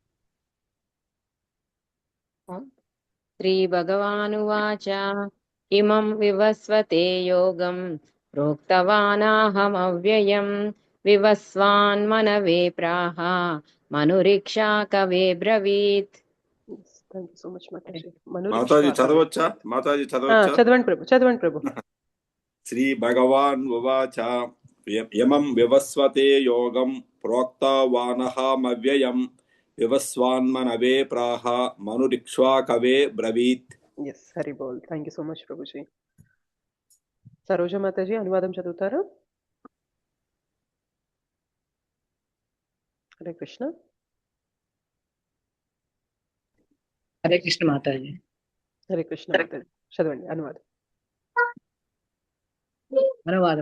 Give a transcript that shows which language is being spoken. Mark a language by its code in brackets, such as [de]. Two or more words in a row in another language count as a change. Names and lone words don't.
[sa] శ్రీ భగవానువాచ ఇమం వివస్వతే యోగం ప్రోక్తవానాహమవ్యయం. వివస్వాన్మనవే ప్రాహ. మనురిక్ష్వాకవే బ్రవీత్. [en] Thank you so much Mataji. [te] మాతాజీ చదవచ్చా? మాతాజీ చదవచ్చా? చదవండి ప్రభు, చదవండి ప్రభు. [sa] श्रीभगवान् उवाच यमं विवस्वते योगं प्रोक्तवानहमव्ययम् विवस्वान्मनवे प्राह मनुरिक्ष्वाकवे ब्रवीत्. [en] Yes, [bn] Hari Bol. [en] Thank you so much, Prabhuji. Saroja Mataji, [te] అనువాదం చదువుతారా? హరే కృష్ణ. హరే కృష్ణ మాతాజీ. హరే కృష్ణ మాతాజీ. చదవండి అనువాదం. అనువాదం.